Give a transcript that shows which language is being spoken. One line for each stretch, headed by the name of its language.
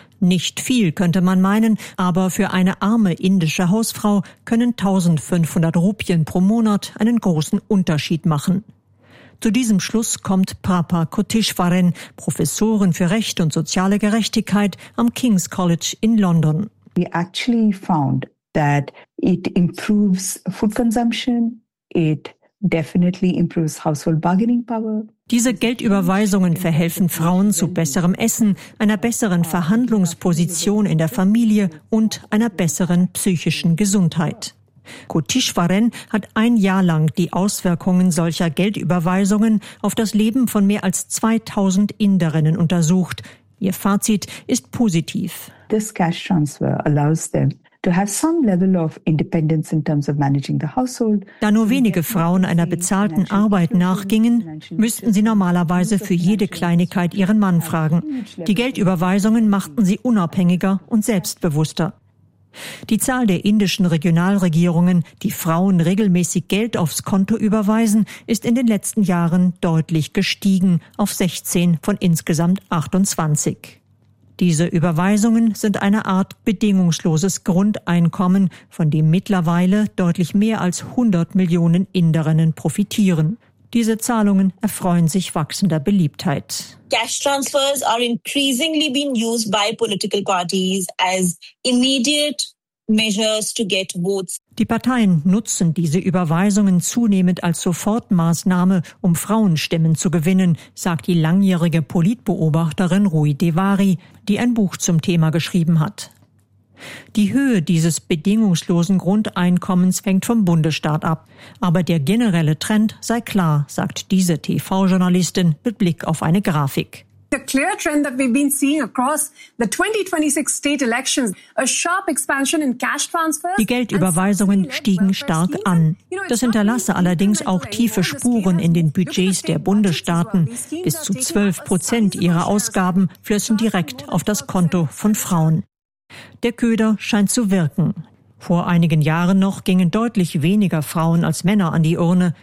German: Nicht viel, könnte man meinen, aber für eine arme indische Hausfrau können 1500 Rupien pro Monat einen großen Unterschied machen. Zu diesem Schluss kommt Papa Koteshwaran, Professorin für Recht und soziale Gerechtigkeit am King's College in London.
English: We actually found that it improves food consumption, it definitely improves household bargaining power.
German: Diese Geldüberweisungen verhelfen Frauen zu besserem Essen, einer besseren Verhandlungsposition in der Familie und einer besseren psychischen Gesundheit. Koteshwaran hat ein Jahr lang die Auswirkungen solcher Geldüberweisungen auf das Leben von mehr als 2000 Inderinnen untersucht. Ihr Fazit ist positiv.
English: This cash transfer allows them to have some level of independence in terms of managing the household.
German: Da nur wenige Frauen einer bezahlten Arbeit nachgingen, müssten sie normalerweise für jede Kleinigkeit ihren Mann fragen. Die Geldüberweisungen machten sie unabhängiger und selbstbewusster. Die Zahl der indischen Regionalregierungen, die Frauen regelmäßig Geld aufs Konto überweisen, ist in den letzten Jahren deutlich gestiegen auf 16 von insgesamt 28. Diese Überweisungen sind eine Art bedingungsloses Grundeinkommen, von dem mittlerweile deutlich mehr als 100 Millionen Inderinnen profitieren. Diese Zahlungen erfreuen sich wachsender Beliebtheit.
English: Cash transfers are increasingly being used by political parties as immediate measures to get votes.
German: Die Parteien nutzen diese Überweisungen zunehmend als Sofortmaßnahme, um Frauenstimmen zu gewinnen, sagt die langjährige Politbeobachterin Rui Devari, die ein Buch zum Thema geschrieben hat. Die Höhe dieses bedingungslosen Grundeinkommens hängt vom Bundesstaat ab. Aber der generelle Trend sei klar, sagt diese TV-Journalistin mit Blick auf eine Grafik.
English: The clear trend that we've been seeing across the 2026 state elections, a sharp expansion in cash transfers.
German: Die Geldüberweisungen stiegen stark an. Das hinterlasse allerdings auch tiefe Spuren in den Budgets der Bundesstaaten. Bis zu 12% ihrer Ausgaben flössen direkt auf das Konto von Frauen. Der Köder scheint zu wirken. Vor einigen Jahren noch gingen deutlich weniger Frauen als Männer an die Urne.